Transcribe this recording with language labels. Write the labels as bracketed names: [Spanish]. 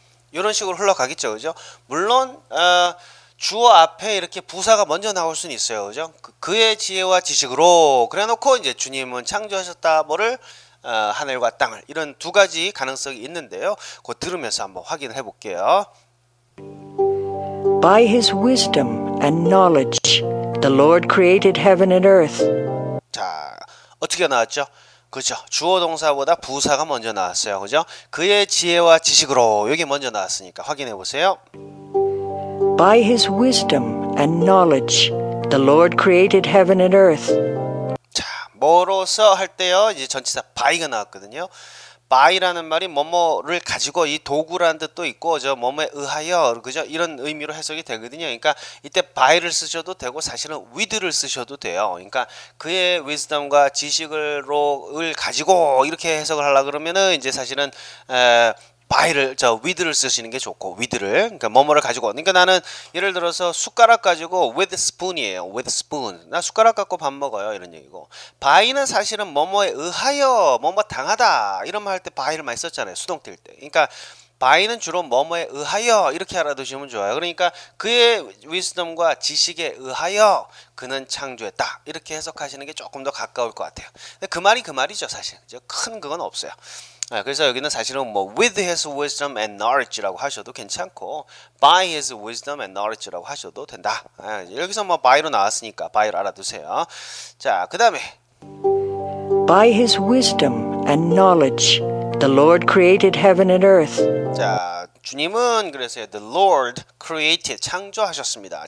[Korean] 이런 식으로 흘러가겠죠, 그죠? 물론 주어 앞에 이렇게 부사가 먼저 나올 수는 있어요, 그죠? 그의 지혜와 지식으로 그래놓고 이제 주님은 창조하셨다, 뭐를 하늘과 땅을 이런 두 가지 가능성이 있는데요. 그거 들으면서 한번 확인해 볼게요. [English] By his wisdom and knowledge, the Lord created heaven and earth. [Korean] 자, 어떻게 나왔죠? 그죠? 주어 동사보다 부사가 먼저 나왔어요. 그죠? 그의 지혜와 지식으로 여기 먼저 나왔으니까 확인해 보세요. [English] By his wisdom and knowledge, the Lord created heaven and earth. [Korean] 자, 뭐로서 할 때요. 이제 전치사 by가 나왔거든요. by라는 말이 뭐뭐를 가지고 이 도구라는 뜻도 있고 저 뭐뭐에 의하여 그죠? 이런 의미로 해석이 되거든요. 그러니까 이때 by를 쓰셔도 되고 사실은 with를 쓰셔도 돼요. 그러니까 그의 wisdom과 지식을 가지고 이렇게 해석을 하려 그러면은 이제 사실은 by를 with를 쓰시는 게 좋고 with를 그러니까 뭐뭐를 가지고 그러니까 나는 예를 들어서 숟가락 가지고 [English] with spoon [Korean] 이에요. [English] with spoon [Korean] 나 숟가락 갖고 밥 먹어요 이런 얘기고 by는 사실은 뭐뭐에 의하여 뭐뭐 당하다 이런 말 할 때 by를 많이 썼잖아요 수동 뛸 때. 그러니까 by는 주로 뭐뭐에 의하여 이렇게 알아두시면 좋아요. 그러니까 그의 wisdom과 지식에 의하여 그는 창조했다 이렇게 해석하시는 게 조금 더 가까울 것 같아요. 근데 그 말이 그 말이죠 사실. 큰 그건 없어요. 그래서 여기는 사실은 뭐 [English] with his wisdom and knowledge [Korean] 라고 하셔도 괜찮고 [English] by his wisdom and knowledge [Korean] 라고 하셔도 된다. 여기서 뭐 by로 나왔으니까 by를 알아두세요. 자, 그 다음에 [English] By his wisdom and knowledge, the Lord created heaven and earth. [Korean] 자, 주님은 그래서 [English] the Lord created [Korean] 창조하셨습니다.